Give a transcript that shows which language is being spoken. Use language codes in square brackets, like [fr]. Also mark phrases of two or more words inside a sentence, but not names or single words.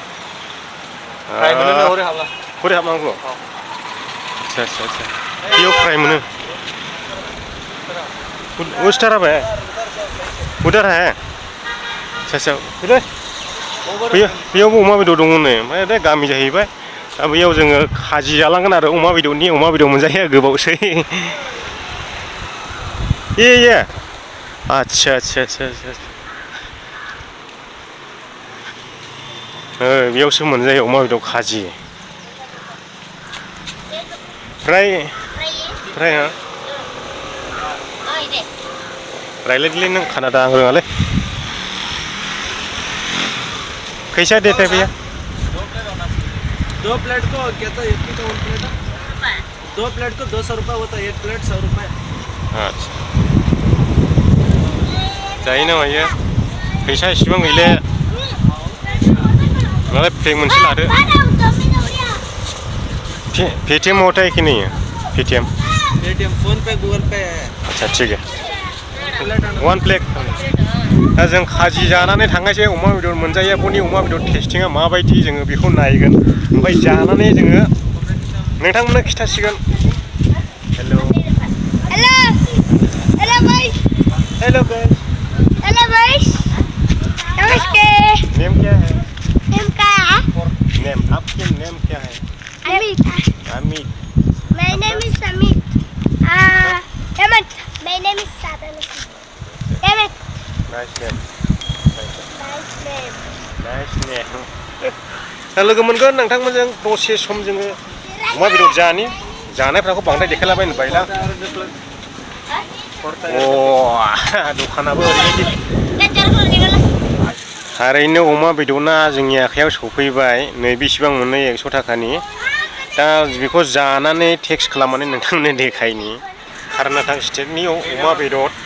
[brx] हरै हाबनांगौ अच्छा बेयाव फ्राय मोनो [hi] उस तरफ है उधर है [brx] अच्छा बेयावबो अमा बेदर दङ नै ओमफ्राय दा गामि जाहैबाय दा बेयाव जोङो खाजि जालांगोन आरो अमा बेदर मोनजायो गोबावसै ये अच्छा बेयावसो मोनजायो अमा बेदर खाजि फ्राय हा रायलायदोलै नों खानादा आं रोङालै [hi] कैसा देते भैया 2 प्लेट को क्या था एक की तो 1 प्लेट 2 प्लेट को 200 रुपये होता है, 1 प्लेट 100 रुपये। [brx] अच्छा जायोना मायो फैसा इसेबां गैले मालाय पेक मोनसे लादो [hi] पेटीएम होता है कि नहीं पेटीएम फोन पे गूगल पे है। अच्छा ठीक है [brx] 1 प्लेट दा जों खाजि जानानै थांगासिनो अमा बेदर मोनजायो बनि अमा बेदर टेस्टिंआ माबायदि जोङो बेखौ नायगोन ओमफ्राय जानानै जोङो नोंथांमोननो खिथासिगोन हेलौ [hi] हेलो हेलो भाई [en] hello guys [hi] हेलो भाई नमस्ते नेम क्या है नेम क्या है नेम आपके नेम क्या है अमित अमित [en] My name is Amit Hemant My name is Sadhana Hemant nice name Nice name nice name [brx] दा लोगो मोनगोन नोंथांमोनजों दसे सम जोङो अमा बेदर जानायफ्राखौ बांद्राय देखायलाबायनो बायला दखानाबो ओरैबायदि थारैनो अमा बेदरना जोंनि आखायाव सफैबाय नै बेसेबां मोनो 100 थाखानि दा बेखौ जानानै टेक्स खालामनानै नोंथांमोननो देखायनि कर्नाटक स्टेटनि अमा बेदर